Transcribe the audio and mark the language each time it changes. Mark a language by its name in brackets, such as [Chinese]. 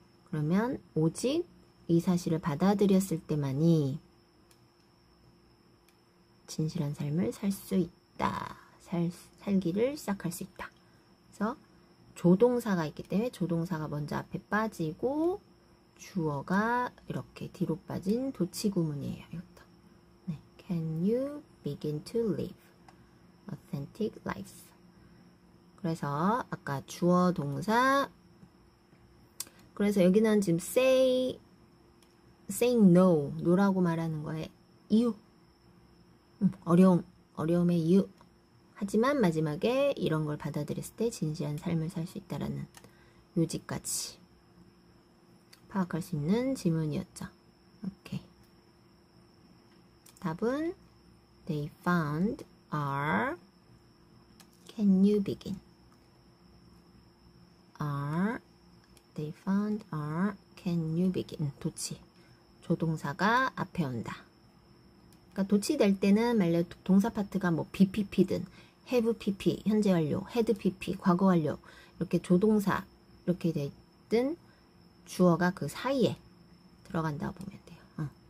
[Korean] 그러면 오직 이 사실을 받아들였을 때만이 진실한 삶을 살 수 있다. 살기를 시작할 수 있다. 그래서 조동사가 있기 때문에 조동사가 먼저 앞에 빠지고 주어가 이렇게 뒤로 빠진 도치구문이에요. 이것도. 네. [English] Can you begin to live authentic lives? [Korean] 그래서 아까 주어 동사, 그래서 여기는 지금 saying no, no라고 말하는 거에 이유, 어려움의 이유. 하지만 마지막에 이런 걸 받아들였을 때 진실한 삶을 살 수 있다라는 요지까지 파악할 수 있는 지문이었죠. 오케이. 답은 [English] They found are Can you begin? They found are Can you begin? [Korean] 도치. 조동사가 앞에 온다. 그러니까 도치 될 때는 만약 동사 파트가 뭐 BPP든 have PP, 현재 완료, had PP, 과거 완료, 이렇게 조동사 이렇게 됐든 주어가 그 사이에 들어간다고 보면 돼요.